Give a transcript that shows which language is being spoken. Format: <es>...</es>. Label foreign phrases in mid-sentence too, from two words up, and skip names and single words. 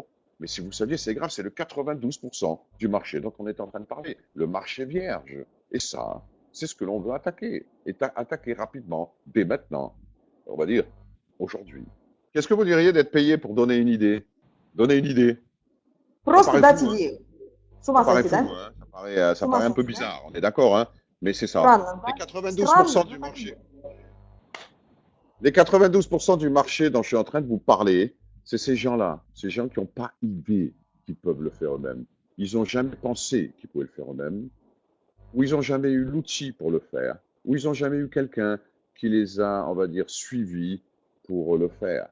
<fr>Mais si vous saviez, c'est grave, c'est le 92% du marché dont on est en train de parler, le marché vierge. Et ça, c'est ce que l'on veut attaquer, et attaquer rapidement, dès maintenant, on va dire aujourd'hui. Qu'est-ce que vous diriez d'être payé pour donner une idée? Donner une idée.</fr> <ru>Просто</ru> <fr>paraît</fr> <ru>дать</ru> <fr>fou, hein.</fr> <ru>идею. С</ru> <fr>Ça</fr> <ru>ума</ru> <fr>paraît</fr> <ru>сойти,</ru> <fr>fou,</fr> <ru>да?</ru> <fr>hein. Ça</fr> <ru>С ума</ru> <fr>paraît un peu</fr> <ru>сойти, да?</ru> <fr>bizarre, on est d'accord, hein. Mais c'est ça.</fr> <ru>Странно,</ru> <fr>Les</fr> <ru>да?</ru> <fr>92%</fr> <ru>Странно,</ru> <fr>du</fr> <ru>но так и</ru> <fr>marché.</fr> <ru>есть.</ru> <fr>Les 92% du marché dont je suis en train de vous parler, c'est ces gens-là, ces gens qui n'ont pas idée qu'ils peuvent le faire eux-mêmes. Ils n'ont jamais pensé qu'ils pouvaient le faire eux-mêmes, ou ils n'ont jamais eu l'outil pour le faire, ou ils n'ont jamais eu quelqu'un qui les a, on va dire, suivis pour le faire.</fr>